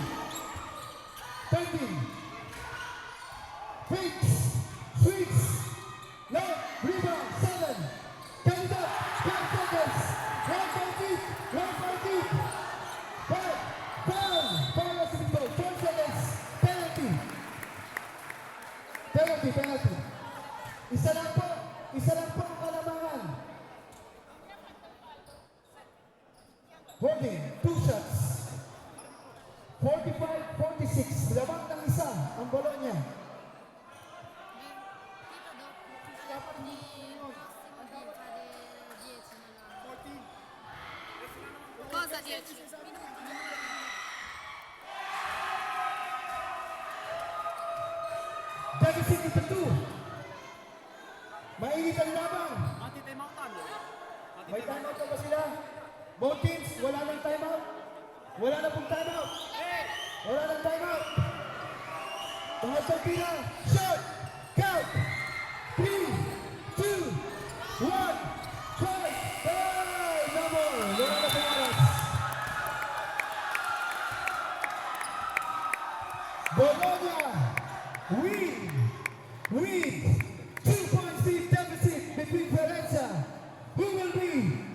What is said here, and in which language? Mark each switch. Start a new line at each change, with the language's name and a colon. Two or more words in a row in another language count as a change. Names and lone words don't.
English: 13. Fakes. Sweeps. No. Rebound. 7. Count it up. 5 seconds. 1 feet. 5. Foul. Foul was to be called. 12 seconds. Penalty.
Filipino: Isa lang po ang kalamangan.
English: Holding. 2 shots. 45-46.
Filipino: Lamang ng isa ang Bologna.
Italian: Tito dopo di fare 10 nella... Cosa 10?
English: Deficit into 2.
Filipino: Mainit ang laban. Anti-time out tayo. May timeout na ba sila?
English: Both teams,
Filipino: wala nang timeout. Wala na pong timeout. Wala nang timeout. Mga Pagpina,
English: shot, count. 3, 2, 1, try. Hey, no more.
Filipino: Wala na pong oras.
English: Bologna win with 2 points lead deficit between Firenze. Who will be